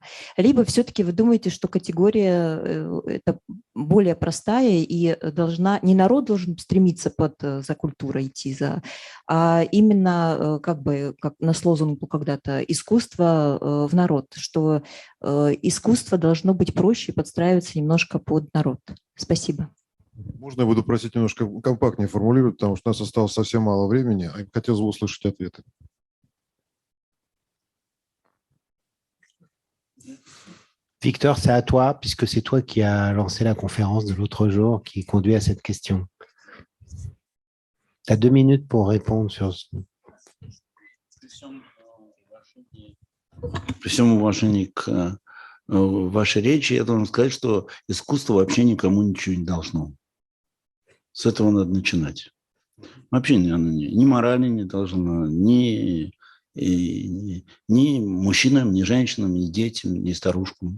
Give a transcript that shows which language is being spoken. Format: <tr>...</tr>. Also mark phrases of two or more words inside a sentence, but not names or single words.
<ru>Либо все-таки вы думаете, что категория это более простая и не народ должен стремиться за культурой идти, а именно как на лозунгу когда-то искусство в народ, что искусство должно быть проще и подстраиваться немножко под народ. Спасибо. Можно я буду просить немножко компактнее формулировать, потому что у нас осталось совсем мало времени, а хотелось бы услышать ответы.</ru> <fr>Victor, c'est à toi, puisque c'est toi qui as lancé la conférence de l'autre jour qui conduit à cette question. Tu as 2 minutes pour répondre sur ce.</fr> <ru>При всем уважении к вашей речи, я должен сказать, что искусство вообще никому ничего не должно. С этого надо начинать. Вообще оно ни морали не должно, ни мужчинам, ни женщинам, ни детям, ни старушкам.</ru>